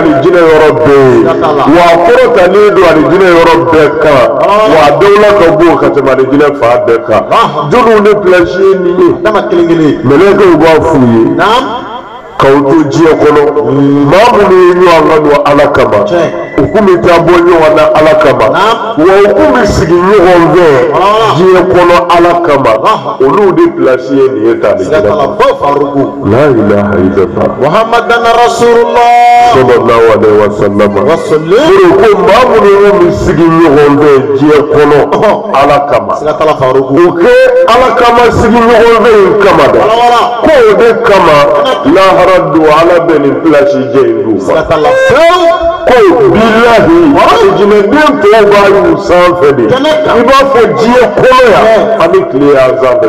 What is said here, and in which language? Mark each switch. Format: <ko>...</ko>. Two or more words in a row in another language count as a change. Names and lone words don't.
<bm>alijinɛ yɔrɔ bɛɛ ye wa a kɔrɔtalen don alijinɛ yɔrɔ bɛɛ kan wa a dawla ka bon ka tɛmɛ alijinɛ fan bɛɛ kan jɔnw de pilasi ye nin ye mɛlɛkɛw b'a f'u ye k'aw to diɲɛ kɔnɔ maa minnu ye ɲɔgɔn kan don ala kama u kun bɛ taa bɔ ɲɔgɔn na ala kama wa u kun bɛ sigi ɲɔgɔn fɛ diɲɛ kɔnɔ ala kama olu de pilasi ye nin ye tali</bm> <ar>لا إله إلا الله محمدا رسول الله صلى الله عليه وسلم</ar> <bm>ko maa minnu bɛ sigi ɲɔgɔn fɛ diɲɛ kɔnɔ ala kama u kɛ ala kama sigi ɲɔgɔn fɛ yen kama dɛ ko o de kama lahara do ala bɛ nin pilasi jɛ in d'u ma ko bilahi jinɛden tɔw b'a y'u sanfɛ de i b'a fɔ diɲɛ kɔnɔ yan an bɛ tile y'an sanfɛ</bm>